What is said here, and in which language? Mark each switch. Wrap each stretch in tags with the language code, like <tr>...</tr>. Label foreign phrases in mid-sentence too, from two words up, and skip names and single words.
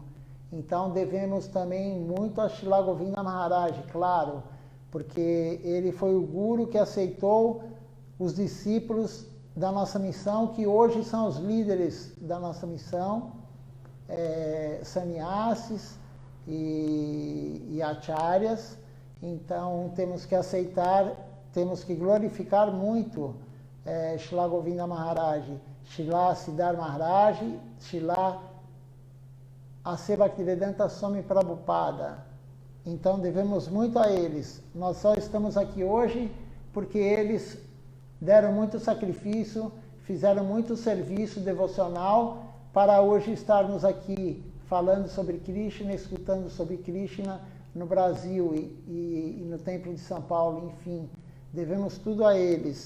<pt>Então devemos também muito a Srila Govinda Maharaj, claro, porque ele foi o guru que aceitou os discípulos da nossa missão, que hoje são os líderes da nossa missão, sannyasis e acharyas. Então temos que aceitar, temos que glorificar muito Srila Govinda Maharaj, Srila Siddhartha Maharaj, Srila Ase Bhaktivedanta Swami Prabhupada. Então devemos muito a eles. Nós só estamos aqui hoje porque eles deram muito sacrifício, fizeram muito serviço devocional para hoje estarmos aqui falando sobre Krishna, escutando sobre Krishna, no Brasil e no Templo de São Paulo, enfim, devemos tudo a eles.</pt>